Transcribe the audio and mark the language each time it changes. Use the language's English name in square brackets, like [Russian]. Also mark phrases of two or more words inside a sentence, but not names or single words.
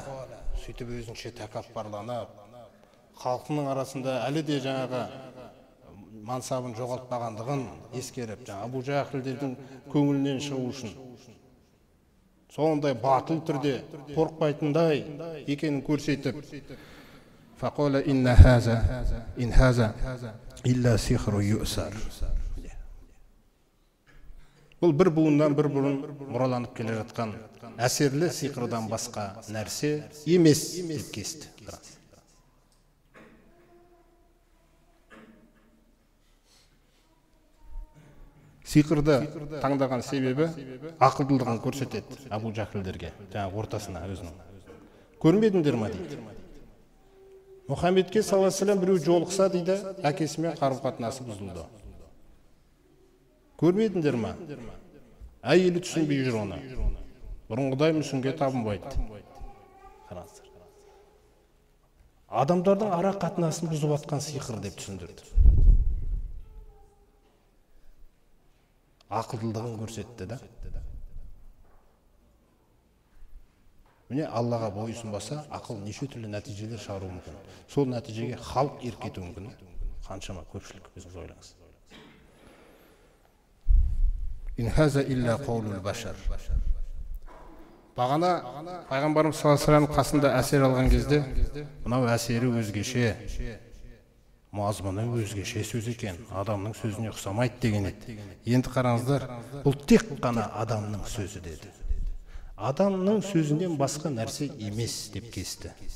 [Kazakh] Сөйтіп өзінше тәкаппарланып, халқының арасында әлі де жаңағы мансабын жоғалтпағандығын ескеріп, Абу Жахилдердің көңілінен шығу үшін сондай батыл түрде қорықпайтындай екенін көрсетіп, [Arabic] فقال إن هذا إلا سحر يؤثر. [Kazakh] Бұл бір буыннан бір бұрын мұраланып келе жатқан әсерлі сиқырдан басқа нәрсе емес деп кесті. Сиқырды таңдаған себебі ақылдылығын көрсетеді Абу Жахилдерге, жаңағы ортасына өзінің. Көрмедіңдер ма дейді. Мұхаммедке [Arabic] صلى الله عليه وسلم [Kazakh] біреу жолықса дейді, әкесімен қарым-қатынасы бұзылды. Көрмедіңдер ма? Әйелі түсінбей жүр оны. Бұрынғыдай мүсінге табынбайды. Қараңыздар. Адамдардың ара қатынасын бұзып атқан сиқыр деп түсіндірді. Ақылдылығын көрсетті да. Міне Аллаға бойұсынбаса, ақыл неше түрлі нәтижелер шығаруы мүмкін. Сол нәтижеге халық ерік етуі мүмкін. Қаншама көпшілік өзіңіз ойлаңыз. [Arabic] إن هذا إلا قول البشر. [Kazakh] Бағана пайғамбарымыз [Arabic] صلى الله عليه وسلم [Kazakh] қасында әсер алған кезде, мынау әсері өзгеше, мазмұны өзгеше сөз екен, адамның сөзіне ұқсамайды деген еді. Енді қараңыздар, бұл тек қана адамның сөзі деді. Адамның сөзінен басқа нәрсе емес деп кесті.